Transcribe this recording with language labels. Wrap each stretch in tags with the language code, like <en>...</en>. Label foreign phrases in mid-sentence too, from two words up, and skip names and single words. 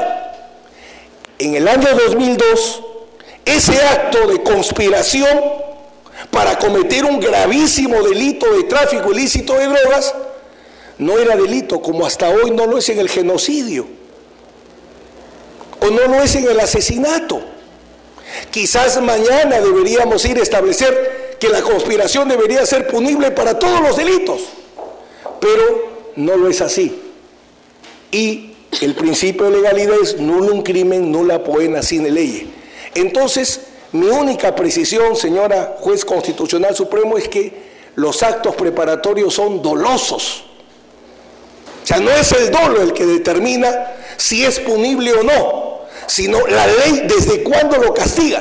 <es>En el año 2002, ese acto de conspiración para cometer un gravísimo delito de tráfico ilícito de drogas no era delito, como hasta hoy no lo es en el genocidio, o no lo es en el asesinato. Quizás mañana deberíamos ir a establecer que la conspiración debería ser punible para todos los delitos, pero no lo es así. Y el principio de legalidad es</es> <la>nullum crimen nulla poena sine lege.</la> <es>Entonces, mi única precisión, señora juez constitucional supremo, es que los actos preparatorios son dolosos. sea, no es el dolo el que determina si es punible o no, sino la ley desde cuándo lo castiga.</es>